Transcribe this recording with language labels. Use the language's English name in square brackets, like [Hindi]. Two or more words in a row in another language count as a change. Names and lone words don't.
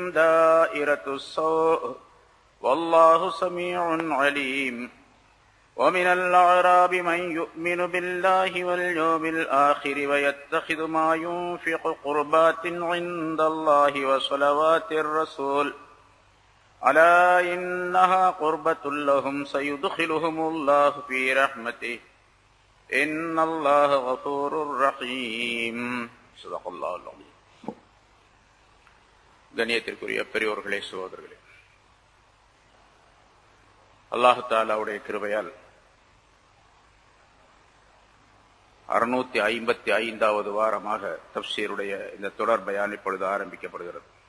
[Arabic] دائرة السوء والله سميع عليم ومن الأعراب من يؤمن بالله واليوم الآخر ويتخذ ما ينفق قربات عند الله وصلوات الرسول ألا إنها قربة لهم سيدخلهم الله في رحمته إن الله غفور رحيم. صدق الله العظيم. [Tamil] கண்ணியத்திற்குரிய பெரியோர்களே, சகோதரர்களே, அல்லாஹ் தஆலாவுடைய கிருபையால் 655வது வாரமாக தஃப்சீருடைய இந்த தொடர் பயான் இப்பொழுது ஆரம்பிக்கப்படுகிறது.